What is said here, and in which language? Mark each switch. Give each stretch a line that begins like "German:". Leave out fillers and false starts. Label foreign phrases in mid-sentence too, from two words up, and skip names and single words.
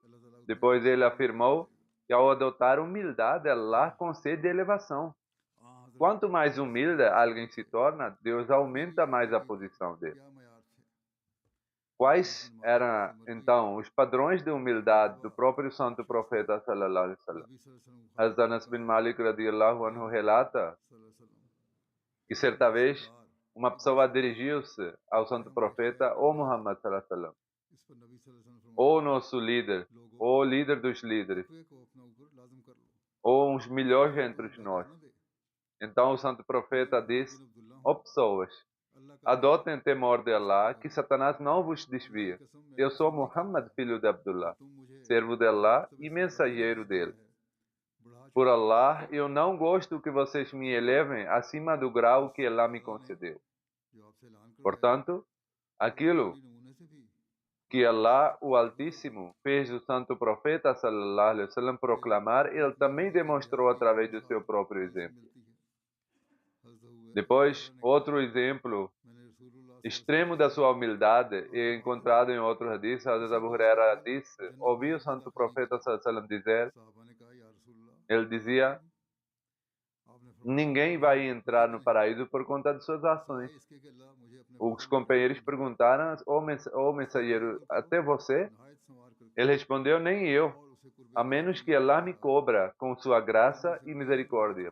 Portuguese: Depois ele afirmou que ao adotar humildade, Allah concede elevação. Quanto mais humilde alguém se torna, Deus aumenta mais a posição dele. Quais eram, então, os padrões de humildade do próprio santo profeta,
Arabic: صلى الله عليه وسلم?
Portuguese: Hazrat Anas bin Malik,
Arabic: رضي الله عنه,
Portuguese: relata que certa vez uma pessoa dirigiu-se ao santo profeta, ó Muhammad,
Arabic: صلى الله عليه وسلم,
Portuguese: ó nosso líder, ó líder dos líderes, ou uns melhores entre nós. Então o santo profeta disse: ó pessoas, Adotem temor de Allah, que Satanás não vos desvia. Eu sou Muhammad, filho de Abdullah, servo de Allah e mensageiro dele. Por Allah, eu não gosto que vocês me elevem acima do grau que Allah me concedeu. Portanto, aquilo que Allah, o Altíssimo, fez do Santo Profeta
Arabic: صلى الله عليه وسلم
Portuguese: proclamar, ele também demonstrou através do seu próprio exemplo. Depois, outro exemplo extremo da sua humildade é encontrado em outro hadith. Hazrat Abu Huraira disse, ouvi o Santo Profeta
Arabic: صلى الله عليه وسلم
Portuguese: dizer, ele dizia, ninguém vai entrar no paraíso por conta de suas ações. Os companheiros perguntaram, ô mensageiro, até você? Ele respondeu, nem eu, a menos que Allah me cobra com sua graça e misericórdia.